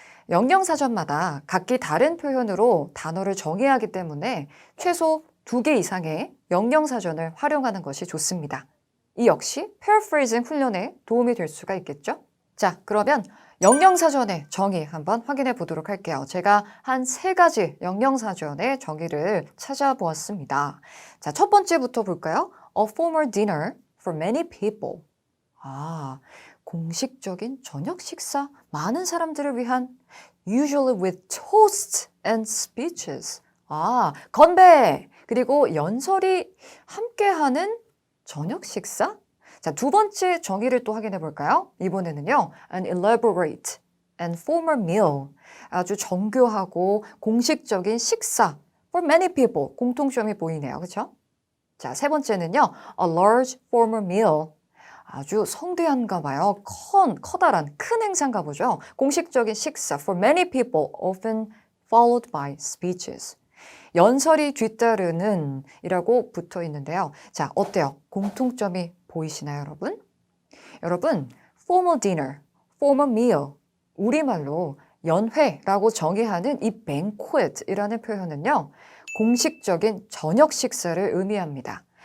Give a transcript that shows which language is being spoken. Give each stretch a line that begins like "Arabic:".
Korean: 영영사전마다 각기 다른 표현으로 단어를 정의하기 때문에 최소 2개 이상의 영영사전을 활용하는 것이 좋습니다. 이 역시 paraphrasing 훈련에 도움이 될 수가 있겠죠? 자, 그러면 영영사전의 정의 한번 확인해 보도록 할게요. 제가 한 3가지 영영사전의 정의를 찾아보았습니다. 자, 첫 번째부터 볼까요?
English: A formal dinner for many people.
Korean: 공식적인 저녁 식사, 많은 사람들을 위한
English: usually with toasts and speeches.
Korean: 건배! 그리고 연설이 함께하는 저녁 식사? 자, 두 번째 정의를 또 확인해 볼까요? 이번에는요,
English: an elaborate and formal meal.
Korean: 아주 정교하고 공식적인 식사
English: for many people.
Korean: 공통점이 보이네요. 그렇죠? 자, 세 번째는요,
English: a large formal meal.
Korean: 아주 성대한가 봐요. 커다란 큰 행사인가 보죠. 공식적인 식사
English: for many people often followed by speeches.
Korean: 연설이 뒤따르는 이라고 붙어 있는데요. 자, 어때요? 공통점이 보이시나요, 여러분? 여러분,
English: formal dinner, formal meal,
Korean: 우리말로 연회라고 정의하는 이 banquet이라는 표현은요, 공식적인 저녁 식사를 의미합니다.